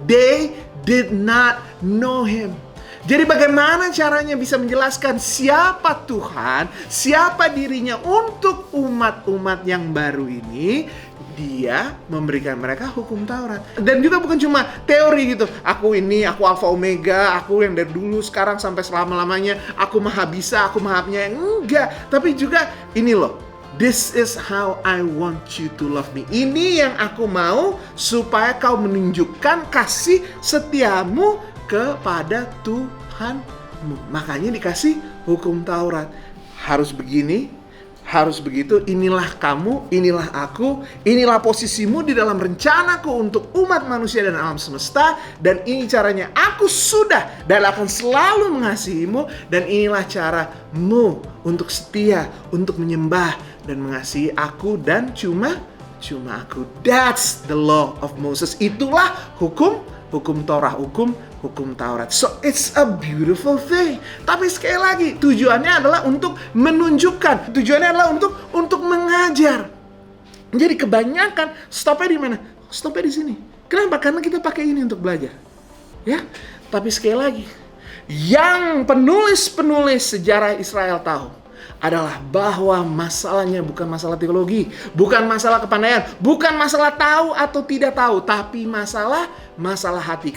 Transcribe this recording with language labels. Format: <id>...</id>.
<en>They did not know him.</en> <id>Jadi bagaimana caranya bisa menjelaskan siapa Tuhan, siapa dirinya untuk umat-umat yang baru ini? Dia memberikan mereka hukum Taurat. Dan juga bukan cuma teori gitu. Aku ini, aku Alfa Omega, aku yang dari dulu, sekarang, sampai selama-lamanya. Aku maha bisa, aku maha penyayang. Enggak. Tapi juga ini loh.</id> <en>This is how I want you to love me.</en> <id>Ini yang aku mau supaya kau menunjukkan kasih setiamu kepada Tuhanmu. Makanya dikasih hukum Taurat. Harus begini, harus begitu. Inilah kamu, inilah aku, inilah posisimu di dalam rencanaku untuk umat manusia dan alam semesta. Dan ini caranya aku sudah dan akan selalu mengasihimu. Dan inilah caramu untuk setia, untuk menyembah dan mengasihi aku dan cuma aku.</id> <en>That's the law of Moses.</en> <id>Itulah hukum Torah, hukum Taurat.</id> <en>So it's a beautiful thing.</en> <id>Tapi sekali lagi, tujuannya adalah untuk menunjukkan. Tujuannya adalah untuk mengajar. Jadi kebanyakan stopnya di mana? Stopnya di sini. Kenapa? Karena kita pakai ini untuk belajar. Ya. Tapi sekali lagi, yang penulis-penulis sejarah Israel tahu adalah bahwa masalahnya bukan masalah teologi, bukan masalah kepandaian, bukan masalah tahu atau tidak tahu, tapi masalah hati.</id>